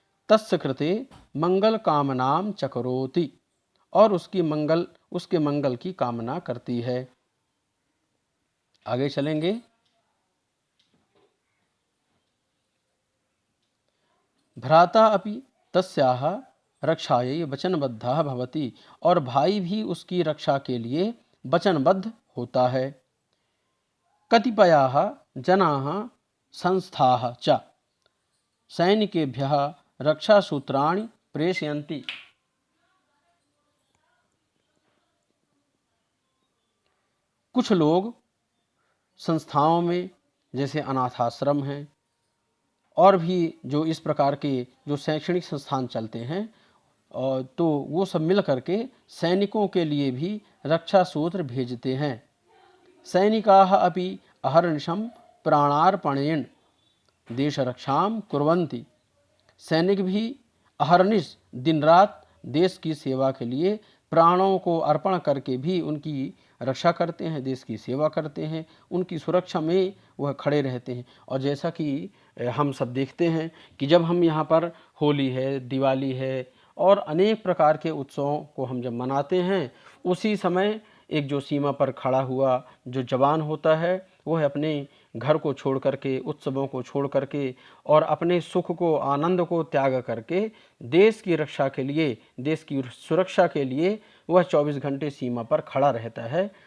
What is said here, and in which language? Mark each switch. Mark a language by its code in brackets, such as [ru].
[sa] तस्य कृते मंगल कामनाम चकरोति, [hi] और उसके मंगल की कामना करती है। आगे चलेंगे। [sa] भ्राता अपि तस्याः रक्षायै वचनबद्धः भवति, [hi] और भाई भी उसकी रक्षा के लिए वचनबद्ध होता है। [sa] कतिपयाः जनाः संस्थाः च सैनिकेभ्यः रक्षासूत्राणि प्रेषयन्ति। [hi] कुछ लोग संस्थाओं में, जैसे अनाथाश्रम हैं और भी जो इस प्रकार के जो शैक्षणिक संस्थान चलते हैं, और तो वो सब मिल करके सैनिकों के लिए भी रक्षा सूत्र भेजते हैं। [sa] सैनिकाः अपि अहर्निशं प्राणार्पणेन देश रक्षाम कुर्वन्ति। [hi] सैनिक भी अहर्निश, दिन रात देश की सेवा के लिए प्राणों को अर्पण करके भी उनकी रक्षा करते हैं, देश की सेवा करते हैं, उनकी सुरक्षा में वह खड़े रहते हैं। और जैसा कि हम सब देखते हैं कि जब हम यहाँ पर होली है, दिवाली है और अनेक प्रकार के उत्सवों को हम जब मनाते हैं, उसी समय एक जो सीमा पर खड़ा हुआ जो जवान होता है वह अपने घर को छोड़ करके, उत्सवों को छोड़ करके और अपने सुख को, आनंद को त्याग करके देश की रक्षा के लिए, देश की सुरक्षा के लिए वह 24 घंटे सीमा पर खड़ा रहता है।